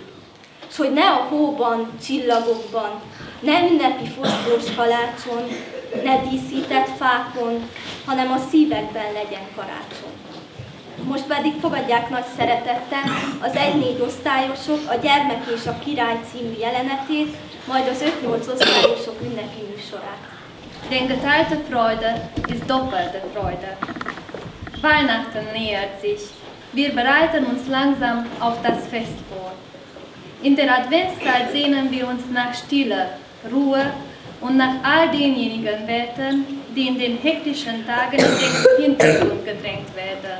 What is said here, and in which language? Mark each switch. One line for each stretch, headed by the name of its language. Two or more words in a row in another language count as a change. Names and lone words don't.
Hungarian: S hogy ne a hóban, csillagokban, ne ünnepi foszlós kalácson, ne díszített fákon, hanem a szívekben legyen karácsony. Most pedig fogadják nagy szeretettel az 1-4 osztályosok a Gyermek és a Király című jelenetét, majd az 5-8 osztályosok ünnepi műsorát.
German: Denn geteilte Freude ist doppelte Freude. Weihnachten nähert sich. Wir bereiten uns langsam auf das Fest vor. In der Adventszeit sehnen wir uns nach Stille, Ruhe und nach all denjenigen Werten, die in den hektischen Tagen in den Hintergrund gedrängt werden.